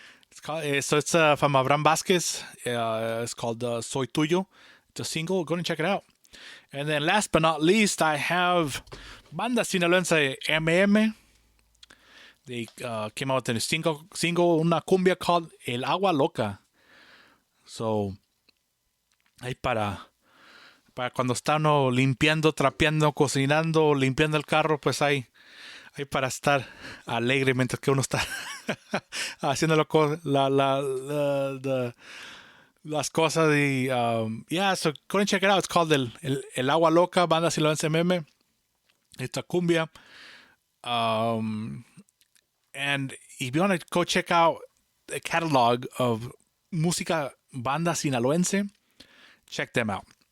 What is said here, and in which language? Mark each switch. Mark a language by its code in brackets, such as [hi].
[en] It's from Abraham Vasquez. It's called Soy Tuyo. It's a single. Go and check it out. And then last but not least, I have Banda Sinaloense MM. They came out with a single, una cumbia called El Agua Loca. [es] So, ahí para cuando está uno limpiando, trapeando, cocinando, limpiando el carro, pues ahí para estar alegre mientras que uno está haciendo las cosas. [en] Yeah, so go and check it out. It's called El Agua Loca, Banda Sinaloense MM. It's a cumbia. And if you want to go check out the catalog of Música Banda Sinaloense, check them out.